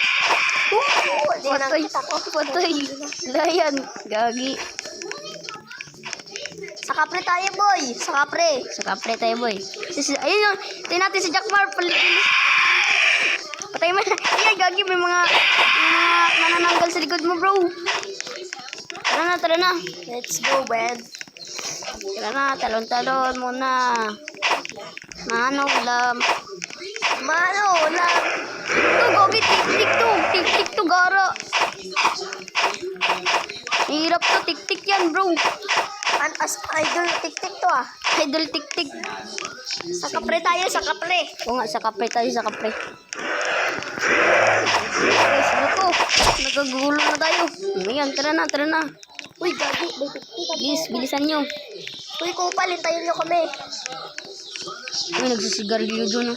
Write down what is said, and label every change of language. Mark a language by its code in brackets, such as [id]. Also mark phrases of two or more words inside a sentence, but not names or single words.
[tl] Patay. Layan. Gagi. Sa kapre tayo, boy. Sa kapre tayo, boy. Ayun yun. Tingnan natin si Jackmar. Patay mo. Ayan, gagi. May mga manananggal sa likod mo, bro. Tara na. [en] Let's go, man. [tl] Tara na, talon-talon muna. Mano lang. Ito, gagi. Tik-tik to, gara. Hirap to, tik-tik yan, bro. Idol tik-tik to ah. Idol tik-tik. Sa kapre tayo, sa kapre. Oo nga, sa kapre tayo, sa kapre. Guys, buto. Nagagulo na tayo. Ayan, tara na. Uy, gagi. May tik-tik. Please, bilisan nyo. Uy, kupal. Hintayin nyo kami. Uy, nagsisigarilyo doon.